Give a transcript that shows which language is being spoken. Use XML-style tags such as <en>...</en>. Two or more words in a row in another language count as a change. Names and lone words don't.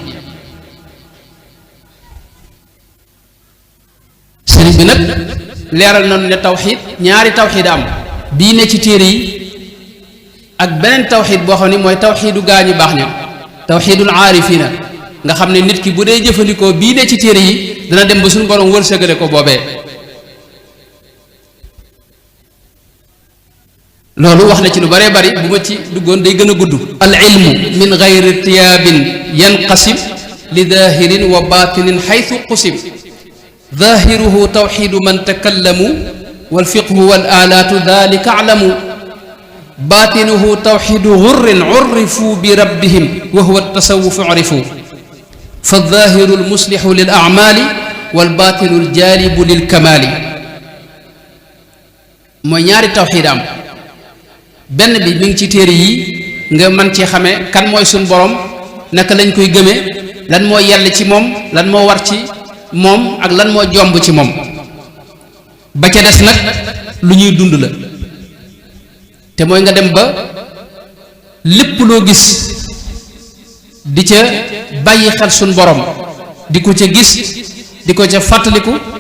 <wo>sëriñ bi nag leeral nañu ne tawxiid ñaari tawxiid am bii ne ci téere yi ak beneen tawxiid boo xam ne mooy tawxiidu gaa ñu baax ña</wo> <ar>توحيد العارفين</ar> <wo>nga xam ne nit ki bu dee jëfandikoo bii ne ci téere yi dana dem ba suñu borom wërsëgale ko boobee loolu wax na ci lu baree bari bu ma ci duggoon day gën a gudd</wo> <ar>العلم من غير ارتياب ينقسم لظاهر وباطن حيث قسم ظاهره توحيد من تكلموا والفقه والآلات ذلك اعلموا باطنه توحيد غر عرفوا بربهم وهو التصوف عرفوا فالظاهر المصلح للأعمال والباطن الجالب للكمال</ar> <wo>mooy ñaari tawxiid am benn bi mi ngi ci téere yi nga mën ci xamee kan mooy suñ borom naka lañ koy gëmee lan moo yell ci moom lan moo war ci moom ak lan moo jomb ci moom ba ca des nag lu ñuy dund la te mooy nga dem ba lépp loo gis di ca bàyyi xel suñ borom di ko ca gis di ko ca fàttaliku</wo>